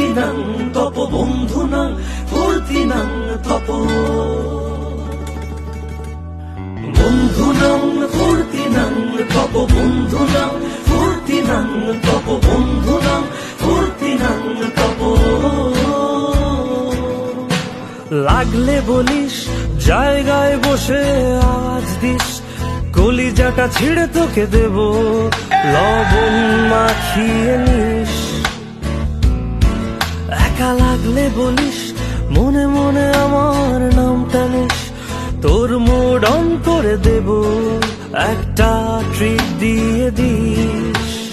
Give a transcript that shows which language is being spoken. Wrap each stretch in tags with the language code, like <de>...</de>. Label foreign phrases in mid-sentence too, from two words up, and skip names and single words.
<bn>ফুর্তিনাং তপ বন্ধুনাং ফুর্তিনাং তপ বন্ধুনাং ফুর্তিনাং তপ বন্ধুনাং ফুর্তিনাং তপ বন্ধুনাং ফুর্তিনাং তপ লাগলে বলিস জায়গায় বসে আওয়াজ দিস কলিজাটা ছিঁড়ে তোকে দেব লবণ মাখিয়ে নিস একা লাগলে বলিস মনে মনে আমার নামটা নিস তোর</bn> <en>mood on</en> <bn>করে দেব একটা ট্রিট দিয়ে দিস</bn>